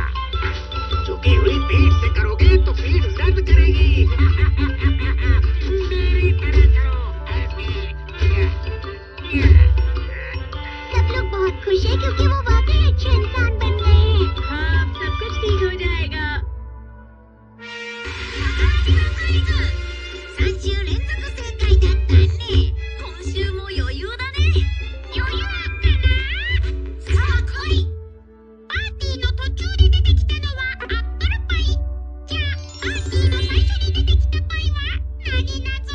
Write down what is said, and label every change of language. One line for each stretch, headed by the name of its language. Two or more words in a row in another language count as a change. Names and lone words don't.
Hindi: झुकी हुई पीठ से करोगे तो पीठ दर्द करेगी। मेरी तरह करो ऐसे। सब लोग बहुत खुश हैं क्योंकि वो वाकई अच्छे इंसान बन गए हैं। हाँ, अब सब कुछ ठीक हो जाएगा।
Japanese: 3 週連続正解だったね。今週も余裕だね。余裕あったな。さあ来い。パーティーの途中で出てきたのはアップルパイ。じゃあパーティーの最初に出てきたパイは何だぞ。